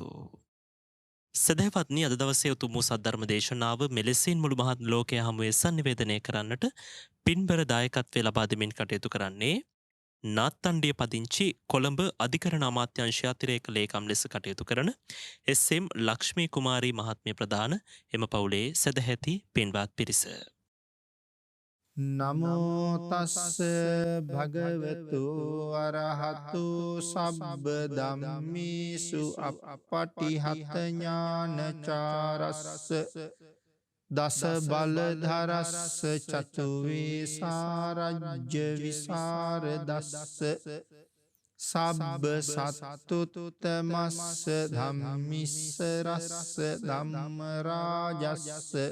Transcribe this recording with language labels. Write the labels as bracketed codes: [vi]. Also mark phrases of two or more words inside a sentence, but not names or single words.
[si] සදහවත්නි අද දවසේ උතුම් වූ සද්ධර්ම දේශනාව මෙලෙසින් මුළු මහත් ලෝකය හමුවේ සංනිවේදනය කරන්නට පින්බර දායකත්වය ලබා දෙමින් කටයුතු කරන්නේ නාත්තණ්ඩිය පදිංචි කොළඹ අධිකරණ අමාත්‍යංශය අතිරේක ලේකම් ලෙස කටයුතු කරන එස්.එම්. ලක්ෂ්මී කුමාරී මහත්මිය ප්‍රධාන එම පවුලේ සදැහැති පින්වත් පිරිස. [pi] නමෝ තස්ස භගවතු අරහතු සබ්බ ධම්මේසු අප්පටිහත ඥානචාරස්ස දස බලධරස්ස චතුවේ සාරජ්‍ය විසරදස්ස සබ්බ සත්තුත්තමස්ස ධම්මිස්සරස්ස ධම්ම රාජස්ස